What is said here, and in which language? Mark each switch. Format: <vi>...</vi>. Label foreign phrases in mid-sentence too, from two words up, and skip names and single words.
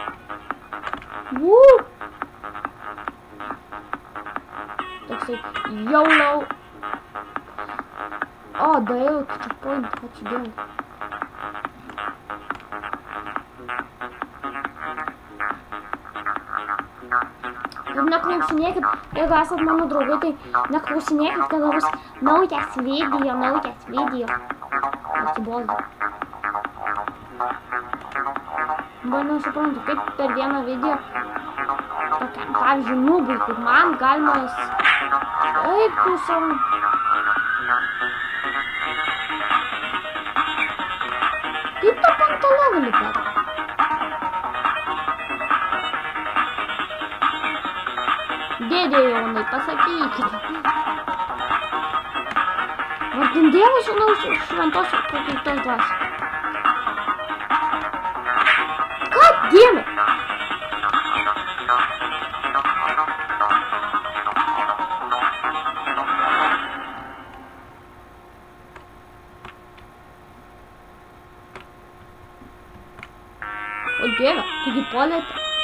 <ru>Так сказать, YOLO. О, да я чекпоинт хочу делать.</ru> <lt>На klausinėkit, jeigu esat mano draugai, tai neklausinėkit, kada bus naujas video. Atsibozu. Bet nesuprantu, kaip per vieną video, tokiam, pavyzdžiui, nubui, kaip man galima... Eik, pusam. Kaip tą penktą levelį per? Dėdė Jonai, pasakykit. Vardin Dievo Sūnaus ir šventos ir prakeiktos dvasios.</lt> <en>God damn it!</en> <lt>O Dieve, taigi polėtė.</lt>